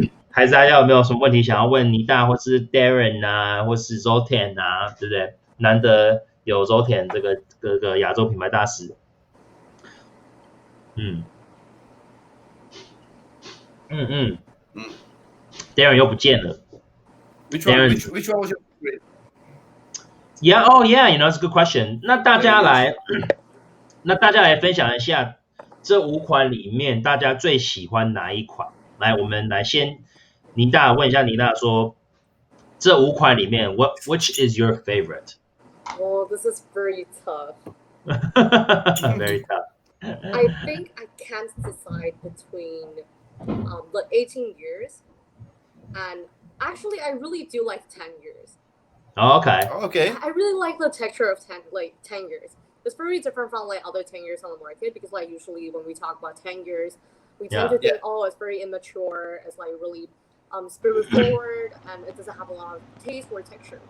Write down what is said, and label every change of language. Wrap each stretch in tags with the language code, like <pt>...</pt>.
<zh>还是大家有没有什么问题想要问妮大或是 Darren 啊，或是 Zoltan 啊，对不对？难得有 Zoltan 这个亚洲品牌大使。 Darren 又不见了。</zh> <en>Which one was your favorite? Yeah, it's a good question.</en> <zh>那大家来分享一下这5款里面大家最喜欢哪一款？来，我们来先妮大问一下妮大说，这5款里面</zh> <en>which is your favorite? Oh, this is very tough. Very tough. I think I can't decide between the 18 years and actually I really do like 10 years. Oh, okay. I really like the texture of 10 years. It's very different from like other 10 years on the market because like usually when we talk about 10 years, we tend to think, it's very immature, it's like really spirit forward and it doesn't have a lot of taste or texture.</en>